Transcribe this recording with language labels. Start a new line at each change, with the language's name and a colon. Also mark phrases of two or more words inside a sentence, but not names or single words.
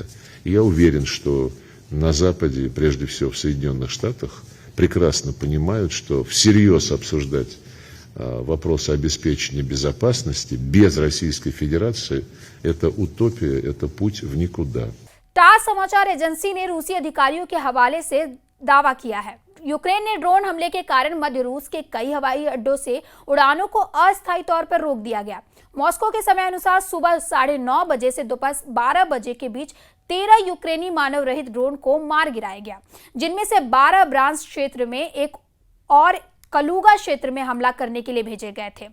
Russian: И я уверен, что на Западе, прежде всего в Соединенных Штатах, прекрасно понимают, что всерьез обсуждать вопроса обеспечения безопасности без Российской Федерации – это утопия, это путь в никуда.
Hindi: टास समाचार एजेंसी ने रूसी अधिकारियों के हवाले से दावा किया है यूक्रेन ने ड्रोन हमले के कारण मध्य रूस के कई हवाई अड्डों से उड़ानों को अस्थायी तौर पर रोक दिया गया। मॉस्को के समय अनुसार सुबह 9:30 बजे से दोपहर 12 बजे के बीच 13 यूक्रेनी मानव रहित ड्रोन को मार गिराया गया, जिनमें से 12 ब्रांस क्षेत्र में एक और कलूगा क्षेत्र में हमला करने के लिए भेजे गए थे।